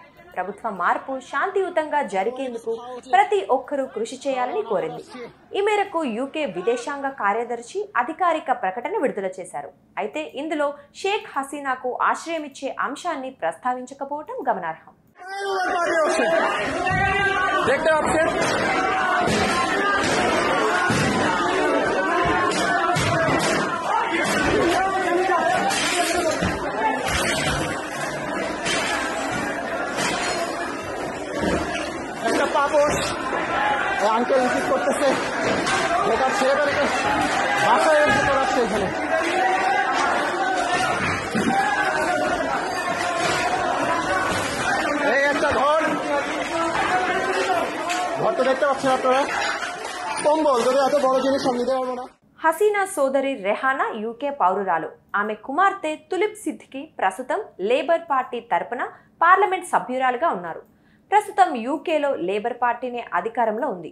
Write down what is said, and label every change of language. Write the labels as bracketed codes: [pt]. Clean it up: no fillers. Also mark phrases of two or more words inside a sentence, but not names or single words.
[te] ప్రభుత్వ మార్పు శాంతియుతంగా జరిగేందుకు ప్రతి ఒక్కరూ కృషి చేయాలని కోరింది. ఈ మేరకు యూకే విదేశాంగ కార్యదర్శి అధికారిక ప్రకటన విడుదల చేశారు. అయితే ఇందులో షేక్ హసీనాకు ఆశ్రయమిచ్చే అంశాన్ని ప్రస్తావించకపోవడం గమనార్హం. [bn] দেখতে পাচ্ছেন একটা পাপড় আঙ্কেল রিসিভ করতেছে, এটা ছেলেটাকে বাসায় এসে করাচ্ছে এখানে। এই একটা ঘর তো দেখতে পাচ্ছেন আপনারা, কম্বল যদি এত বড় জিনিস আমি নিতে পারবো না। [te] హసీనా సోదరి రెహానా యూకే పౌరురాలు. ఆమె కుమార్తె తులిప్ సిద్దికి ప్రస్తుతం లేబర్ పార్టీ తరపున పార్లమెంట్ సభ్యురాలుగా ఉన్నారు. ప్రస్తుతం యూకేలో లేబర్ పార్టీనే అధికారంలో ఉంది.